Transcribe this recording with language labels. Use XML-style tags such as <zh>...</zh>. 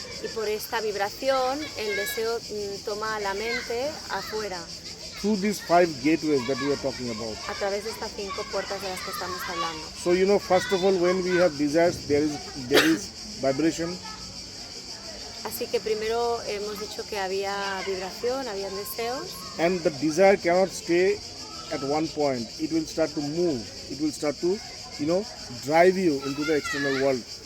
<es>Y por esta vibración, el deseo toma a la mente afuera,</es> <en>Through these 5 gateways that we are talking about.</en> <es>a través de estas 5 puertas de las que estamos hablando.</es> <en>So first of all, when we have desires, there is vibration.</en> <es>Así que primero hemos dicho que había vibración, había deseos.</es> <en>And the desire cannot stay at one point. It will start to move. It will start to, drive you into the external world.</en>